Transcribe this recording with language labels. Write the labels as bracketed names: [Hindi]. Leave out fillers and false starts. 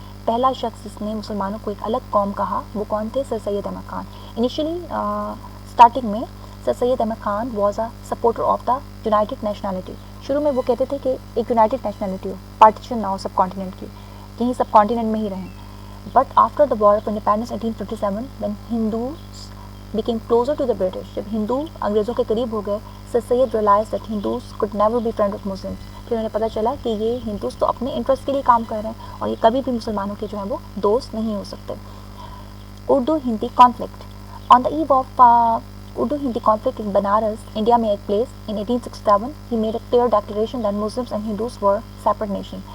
[Urdu] پہلا شخص جس نے مسلمانوں کو ایک الگ قوم کہا وہ کون تھے؟ سر سید احمد خان. [English] initially starting [Urdu] میں [English] Sir Syed Ahmad Khan was a supporter of the united nationality. [Urdu] شروع میں وہ کہتے تھے کہ ایک یونائٹڈ نیشنلٹی ہو، پارٹیشن نہ ہو سب کانٹیننٹ کی، یہیں سب کانٹیننٹ میں ہی رہیں. [English] but after the war of independence 1857 when Hindus became closer to the British، [Urdu] جب ہندو انگریزوں کے قریب ہو گئے، [English] Sir Syed realized that Hindus could never be friend of Muslims. [Urdu] پھر انہیں پتہ چلا کہ یہ ہندوز تو اپنے انٹرسٹ کے لیے کام کر رہے ہیں، اور یہ کبھی بھی مسلمانوں کے جو ہیں وہ دوست نہیں ہو سکتے. اردو ہندی کانفلکٹ. [English] on the eve of Urdu Hindi conflict in Banaras, India [Urdu] میں ایک [English] Place in 1867 he made a clear declaration that Muslims and Hindus were separate nation.